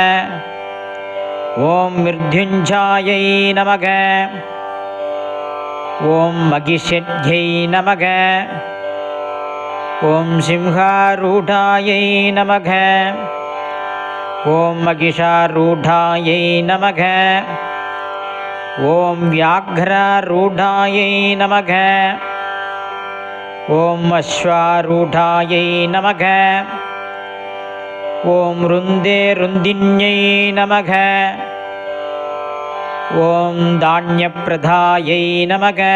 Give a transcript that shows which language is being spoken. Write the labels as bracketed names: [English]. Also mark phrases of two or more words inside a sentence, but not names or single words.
[Sanskrit] ॐ मृत्युञ्जयायै नमः। ॐ महिषद्यै नमः। ॐ सिंहारूढायै नमः। ॐ महिषारूढायै नमः। ॐ व्याघ्रारूढायै नमः। ॐ अश्वारूढायै नमः. ॐ रुन्धे रुन्धिन्यै नमः. ॐ धान्यप्रदायै नमः.